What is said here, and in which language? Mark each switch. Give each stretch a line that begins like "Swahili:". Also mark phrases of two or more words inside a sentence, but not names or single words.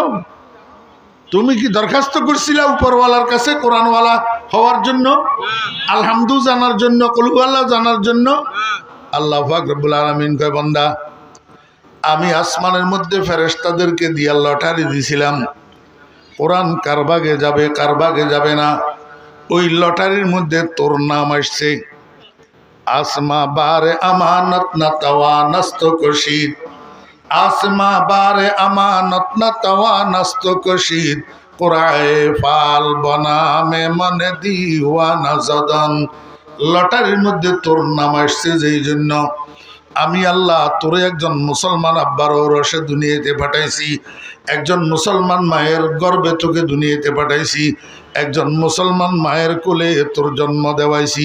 Bangla: তুমি কি দরখাস্ত করছিলা উপরওয়ালার কাছে কোরআনওয়ালা হওয়ার জন্য, আলহামদু জানার জন্য,
Arabic: قل هو الله
Bangla: জানার জন্য? আল্লাহ পাক
Arabic: رب العالمين
Bangla: কয়, বান্দা আমি আসমানের মধ্যে ফেরেশতাদেরকে দিয়া লটারি দিছিলাম, কোরআন কার ভাগে যাবে কার ভাগে যাবে না, ওই লটারির মধ্যে তোর নাম আসছে।
Persian: آسمان بار امانت نتوانست کشید، آسمان بار امانت نتوانست کشید، قرعه فال به نام من دیوانه زدند.
Bangla: লটারির মধ্যে তোর নাম আসছে, যেই জন্য আমি আল্লাহ তোরে একজন মুসলমান আব্বার ঔরসে দুনিয়াতে পাঠাইছি, একজন মুসলমান মায়ের গর্ভে তোকে দুনিয়াতে পাঠাইছি, একজন মুসলমান মায়ের কোলে তোর জন্ম দেওয়াইছি।